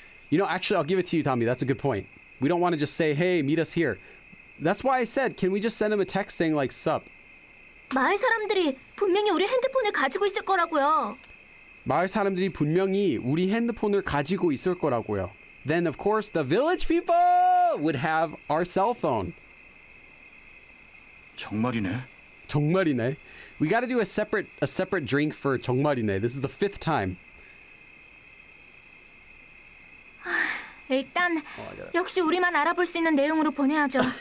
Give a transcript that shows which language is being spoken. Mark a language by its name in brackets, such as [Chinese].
[English] You know, actually, I'll give it to you, Tommy. That's a good point. We don't want to just say, hey, meet us here. That's why I said, can we just send him a text saying like, sup? [Korean] 마을 사람들이 분명히 우리 핸드폰을 가지고 있을 거라고요. 마을 사람들이 분명히 우리 핸드폰을 가지고 있을 거라고요. [English] Then of course the village people would have our cell phone. [Korean] 정말이네. 정말이네. [English] We got to do a separate drink for [Korean] 정말이네. [English] This is the 5th time. [Korean] 일단 역시 우리만 알아볼 수 있는 내용으로 보내야죠.